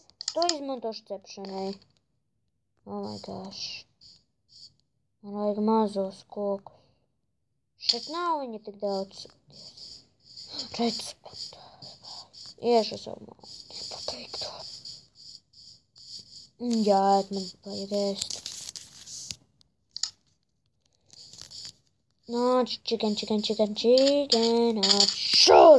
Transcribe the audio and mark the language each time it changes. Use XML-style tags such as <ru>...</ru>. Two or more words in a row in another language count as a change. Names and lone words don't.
<lv>To izmantošu cepšanai.</lv> <en>Oh my gosh.</en> <lv>Man vajag mazos kokus. Šeit nav viņa tik daudz. Redz, iešu savu māju. Nepateikto. Jā, man vajag ēst. Nāc, chicken, nāc šurp!</lv>